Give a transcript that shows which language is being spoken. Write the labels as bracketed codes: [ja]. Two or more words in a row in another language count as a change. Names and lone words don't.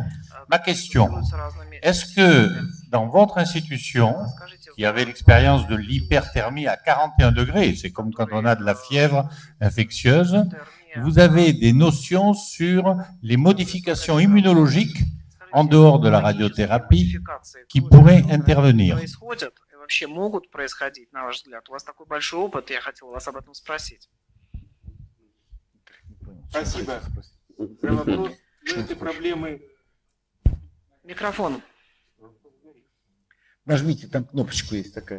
[fr] Ma question, est-ce que dans votre institution, qui avait l'expérience de l'hyperthermie à 41 degrés, c'est comme quand on a de la fièvre infectieuse, vous avez des notions sur les modifications immunologiques en dehors de la radiothérapie qui pourraient intervenir? [ru] Вообще могут происходить, на ваш взгляд? У вас такой большой опыт, я хотел вас об этом спросить. Спасибо. За вопрос. Эти проблемы... Микрофон. Нажмите, там кнопочку есть такая.